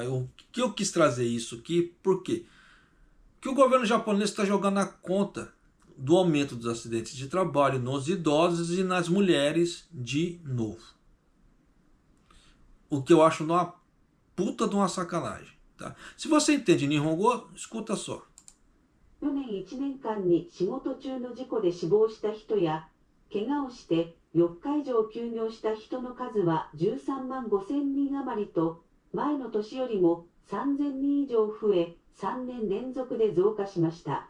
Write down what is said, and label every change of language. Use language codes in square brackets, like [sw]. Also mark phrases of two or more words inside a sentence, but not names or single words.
[pt] Que eu quis trazer isso aqui, por quê? Que o governo japonês está jogando na conta do aumento dos acidentes de trabalho nos idosos e nas mulheres de novo. O que eu acho uma puta de uma sacanagem, tá? Se você entende Nihongo, escuta só. [ja] 去年1年間に仕事中の事故で死亡した人や怪我をして4日以上休業した人の数は13万5千人余りと前の年よりも3000人以上増え3年連続で増加しました。